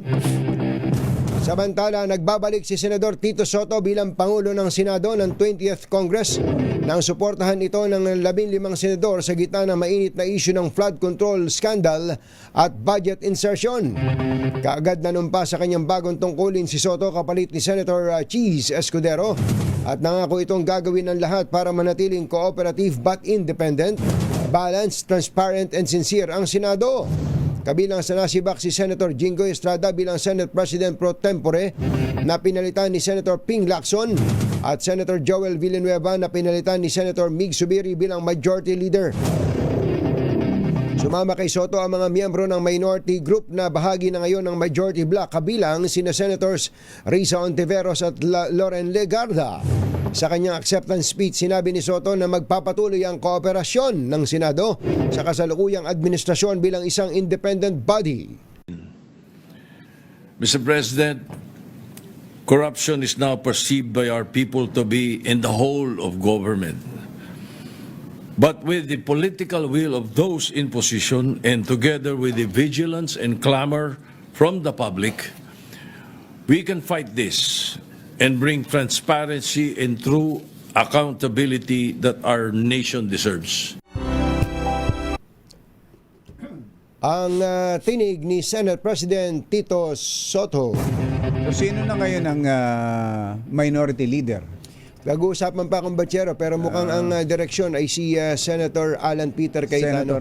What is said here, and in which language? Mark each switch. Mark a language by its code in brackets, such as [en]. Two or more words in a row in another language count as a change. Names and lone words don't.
[tl] Samantala, nagbabalik si Senador Tito Soto bilang Pangulo ng Senado ng 20th Congress nang suportahan ito ng 15 senador sa gitna ng mainit na issue ng [en] flood control scandal [tl] at [en] budget insertion. [tl] Kaagad nanumpa sa kanyang bagong tungkulin si Soto kapalit ni Senator Cheese Escudero at nangako itong gagawin ng lahat para manatiling [en] cooperative but independent, balanced, transparent and sincere [tl] ang Senado. Kabilang sa nasibak si Senator Jingo Estrada bilang Senate President [la] pro tempore [tl] na pinalitan ni Senator Ping Lacson at Senator Joel Villanueva na pinalitan ni Senator Mig Subiri bilang [en] Majority Leader. [tl] Sumama kay Soto ang mga miyembro ng minority group na bahagi na ngayon ng [en] Majority Bloc [tl] kabilang sina Senators Risa Ontiveros at Loren Legarda. Sa kanyang [en] acceptance speech, [tl] sinabi ni Soto na magpapatuloy ang kooperasyon ng Senado sa kasalukuyang administrasyon bilang isang [en] independent body. Mr. President, corruption is now perceived by our people to be in the whole of government. But with the political will of those in position and together with the vigilance and clamor from the public, we can fight this and bring transparency and true accountability that our nation deserves. [tl] Ang tinig ni Senate President Tito Soto. So sino na ngayon ang [en] minority leader? [tl] Nag-uusapan pa akong batsero pero mukhang ang direksyon ay si Senator Alan Peter Cayetano.